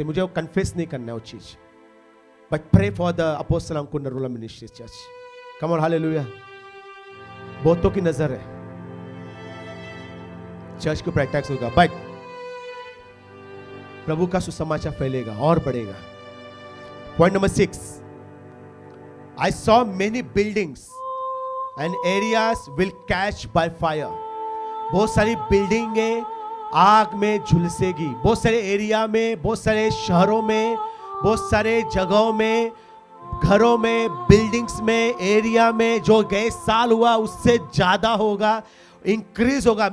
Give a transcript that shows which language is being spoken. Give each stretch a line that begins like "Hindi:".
Hindi: मुझे वो कन्फेस नहीं करना है वो चीज,
English: But pray for the apostle Ankur Narula ministry church. Come on, hallelujah.
Hindi: बहुतों की नजर है चर्च के ऊपर अटैक्स होगा, बट प्रभु का सुसमाचार फैलेगा और बढ़ेगा।
English: Point number 6, I saw many buildings and areas will catch by fire.
Hindi: बहुत सारी बिल्डिंगें आग में झुलसेगी। बहुत सारे एरिया में, बहुत सारे शहरों में, बहुत सारे जगहों में, घरों में, बिल्डिंग्स में, एरिया में जो गए साल हुआ उससे ज्यादा होगा, इंक्रीज होगा।